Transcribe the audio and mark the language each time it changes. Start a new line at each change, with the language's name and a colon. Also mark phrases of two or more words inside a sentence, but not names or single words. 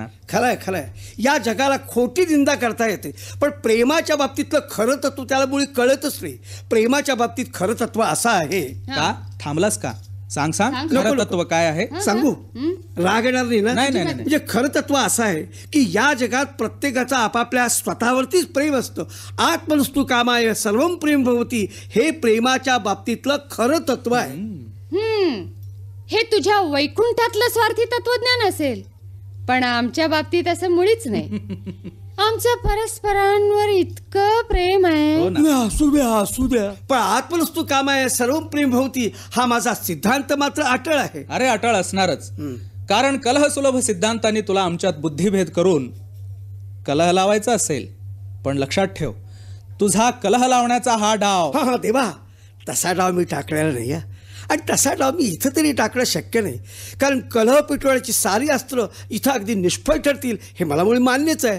Marathi: खरंय खरंय, या जगाला खोटी निंदा करता येते, पण प्रेमाच्या बाबतीतलं खरं तत्व त्याला मुळी कळतच नाही. प्रेमाच्या बाबतीत खरं तत्व असं आहे. का थांबलास का? सांग सांग, नको, खरं नको. तत्व काय आहे? सांगू? राग येणार नाही ना? नाही, नाही, नाही. म्हणजे खरं तत्व असं आहे की या जगात प्रत्येकाचं आपापल्या स्वतःवरतीच प्रेम असतं.
Sanskrit: आत्मनस्तु कामाय सर्वं प्रेम भवती,
Marathi: हे प्रेमाच्या बाबतीतलं खरं तत्व आहे. हे तुझ्या वैकुंठातलं स्वार्थी तत्वज्ञान असेल, पण आमच्या बाबतीत असं मुळीच नाही. आमचं परस्परांवर इतकं प्रेम आहे. हो ना. असू द्या, पण
Sanskrit: आत्मनस्तु कामाय सर्वं प्रेम भवती
Marathi: हा माझा सिद्धांत मात्र अटळ आहे. अरे अटळ असणारच, कारण कलह सुलभ सिद्धांतांनी तुला आमच्यात बुद्धिभेद करून कलह लावायचा असेल. पण लक्षात ठेव, तुझा कलह लावण्याचा हा डाव. हा देवा, तसा डाव मी टाकलेला नाही आहे, आणि तसा डाव मी इथं तरी टाकणं शक्य नाही, कारण कलह पेटवण्याची सारी अस्त्र इथं अगदी निष्फळ ठरतील हे मला मुळे मान्यच आहे.